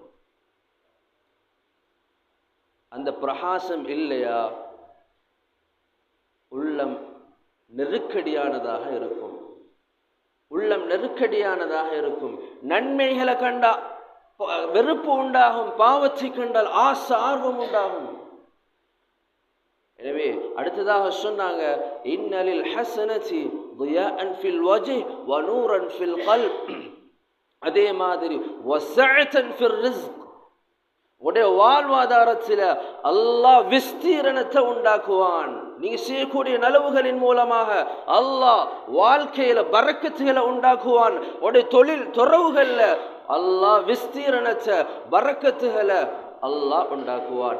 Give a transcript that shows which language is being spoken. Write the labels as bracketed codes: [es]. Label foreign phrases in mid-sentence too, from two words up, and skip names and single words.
[ta] அந்த பிரகாசம் இல்லையா, உள்ளம் நெருக்கடியானதாக இருக்கும், உள்ளம் நெருக்கடியானதாக இருக்கும். நன்மைகளை கண்டா வெறுப்பு உண்டாகும், பாவத்தை கண்டால் ஆசை, ஆர்வம் உண்டாகும். எனவே அடுத்ததாக சொன்னாங்க, [ar] إن للحسنة ضياءً في الوجه ونورًا في القلب. [ta] அதே மாதிரி [ar] وسعة في الرزق, [ta] உடைய வாழ்வாதாரத்தில் அல்லாஹ் விஸ்தீரணத்தை உண்டாக்குவான். நீங்க செய்யக்கூடிய நலவுகளின் மூலமாக அல்லாஹ் வாழ்க்கையில பரக்கத்துகளை உண்டாக்குவான். உடைய தொழில் துறவுகள்ல அல்லாஹ் விஸ்தீரணத்தை, பரக்கத்துகளை அல்லாஹ் உண்டாக்குவான்.